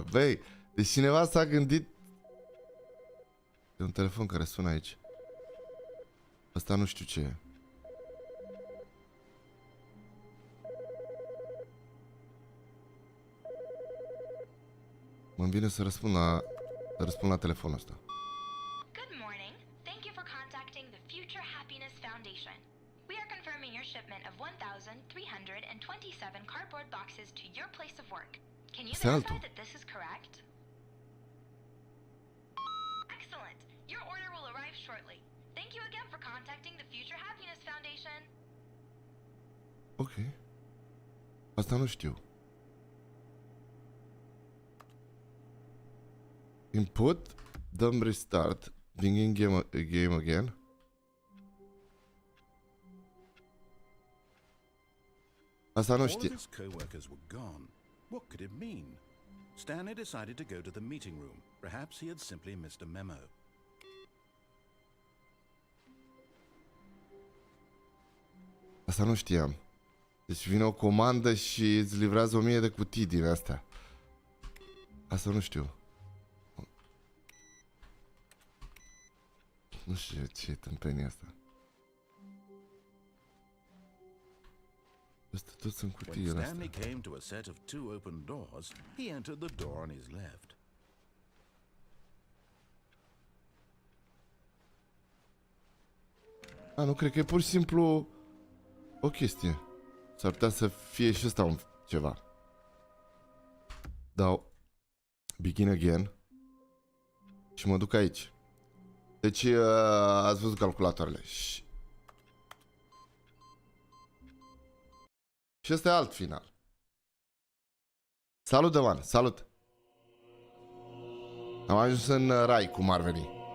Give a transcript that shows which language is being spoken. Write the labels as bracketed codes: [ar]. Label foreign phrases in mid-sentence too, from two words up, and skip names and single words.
[ro] Băi, deci cineva s-a gândit. E un telefon care sună aici. Asta nu știu ce e. Mă vine să răspund la telefonul ăsta. [en] Good morning. Thank you for contacting the Future Happiness Foundation. We are confirming your shipment of 1,327 cardboard boxes to your place of work. Can you verify that this is correct? Excellent. Your order will arrive shortly. Thank you again for contacting the Future Happiness Foundation. [ro] Ok. Asta nu știu. Input, dăm restart, [en] begin game again. [ro] Asta nu [en] All of [ro] știe. [en] his co-workers were gone. What could it mean? Stanley decided to go to the meeting room. Perhaps he had simply missed a memo. [ro] Asta nu știam. Deci vine o comandă și îți livrează 1000 de cutii din astea. Asta nu știu. Nu știu ce e tâmpenia asta. Astea tot sunt [en] When [ro] cutiile [en] Stanley [ro] astea. [en] came to a set of 2 open doors, he entered the door on his left. [ro] A, nu, cred că e pur și simplu o chestie. S-ar putea să fie și ăsta un ceva. Dau [en] begin again [ro] și mă duc aici. Deci ați văzut calculatoarele. Și ăsta e alt final. Salut, Dăvan, salut. Am ajuns în rai, cum ar veni.